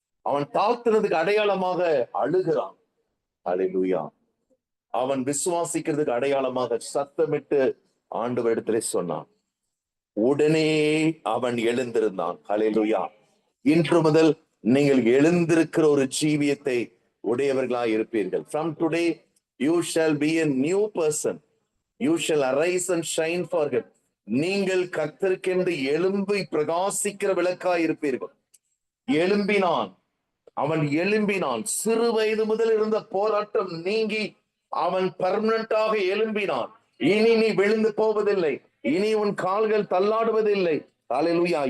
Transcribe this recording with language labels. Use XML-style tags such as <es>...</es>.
<ta>அவன் தாழ்த்தினதுக்கு அடையாளமாக அழுகிறான். ஹல்லேலூயா. அவன் விசுவாசிக்கிறதுக்கு அடையாளமாக சத்தமிட்டு ஆண்டவரிடத்திலே சொன்னான். உடனே அவன் எழுந்திருந்தான். ஹல்லேலூயா. இன்று முதல் நீங்கள் எழுந்திருக்கிற ஒரு ஜீவியத்தை உடையவர்களாய் இருப்பீர்கள்.</ta> <en>From today you shall be a new person. You shall arise and shine for him.</en> <ta>நீங்கள் கர்த்தருக்கென்று எழும்பி பிரகாசிக்கிற விளக்காய் இருப்பீர்கள். எழும்பினான், அவன் எழும்பினான். சிறு வயது முதல் இருந்த போராட்டம் நீங்கி அவன் பெர்மனண்டாக எழும்பினான். இனி நீ விழுந்து போவதில்லை, இனி உன் கால்கள் தள்ளாடுவதில்லை. ஹல்லேலூயா.</ta>